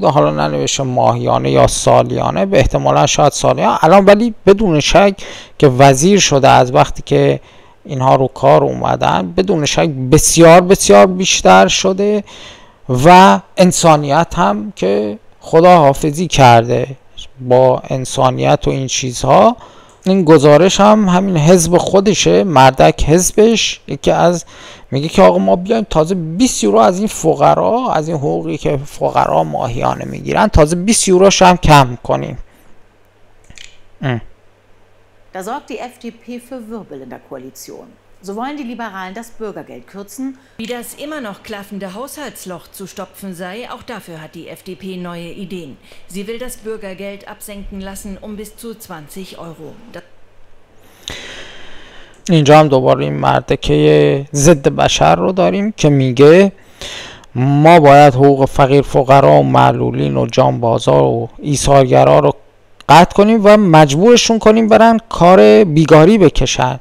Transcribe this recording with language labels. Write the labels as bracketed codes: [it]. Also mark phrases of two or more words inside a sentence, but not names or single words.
[fa] حالا ننوشته ماهیانه یا سالیانه، به احتمالا شاید سالیانه الان، ولی بدون شک که وزیر شده از وقتی که اینها رو کار اومدن، بدون شک بسیار بسیار بیشتر شده و انسانیت هم که خدا حافظی کرده با انسانیت و این چیزها. این گزارش هم همین حزب خودشه، مردک حزبش، یکی از میگه که آقا ما بیایم تازه 20 یورو از این فقرا، از این حقوقی که فقرا ماهیانه میگیرن، تازه 20 یوروش هم کم کنیم. [de] Da sorgt die FDP für Wirbel in der Koalition. So wollen die Liberalen das Bürgergeld kürzen. Wie das immer noch klaffende Haushaltsloch zu stopfen sei, auch dafür hat die FDP neue Ideen. Sie will das Bürgergeld absenken lassen um bis zu 20 Euro. [fa] اینجا هم دوباره این مردکه ضد بشر رو داریم که میگه ما باید حقوق فقیر فقرا و معلولین و جانبازا و ایثارگرا رو قطع کنیم و مجبورشون کنیم برن کار بیگاری بکشن.